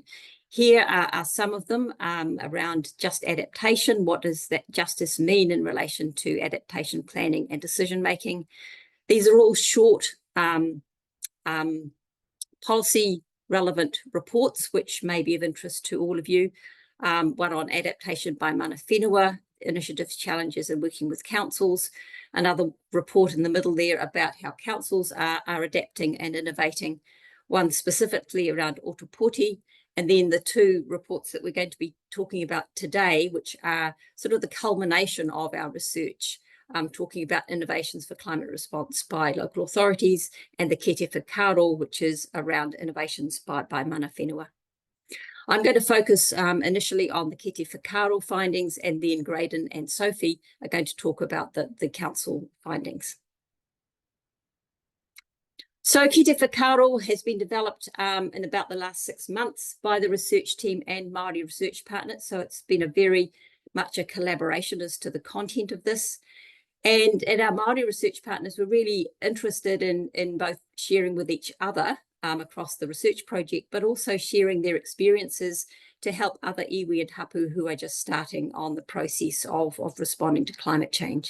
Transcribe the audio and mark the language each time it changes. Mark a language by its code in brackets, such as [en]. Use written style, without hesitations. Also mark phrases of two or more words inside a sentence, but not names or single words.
[en] Here are some of them around just adaptation. What does that justice mean in relation to adaptation planning and decision making? These are all short policy relevant reports, which may be of interest to all of you. One on adaptation by [mi] mana whenua, [en] initiatives, challenges, and working with councils. Another report in the middle there about how councils are adapting and innovating. One specifically around unsupported. And then the two reports that we're going to be talking about today, which are sort of the culmination of our research, talking about innovations for climate response by local authorities, and the [mi] kete whakaaro, [en] which is around innovations by [mi] mana whenua. [en] I'm going to focus initially on the [mi] kete whakaaro [en] findings, and then Graydon and Sophie are going to talk about the council findings. So [mi] kete whakaaro [en] has been developed in about the last 6 months by the research team and Māori research partners. So it's been a very much a collaboration as to the content of this. And our Māori research partners were really interested in both sharing with each other across the research project, but also sharing their experiences to help other iwi and hapu who are just starting on the process of responding to climate change.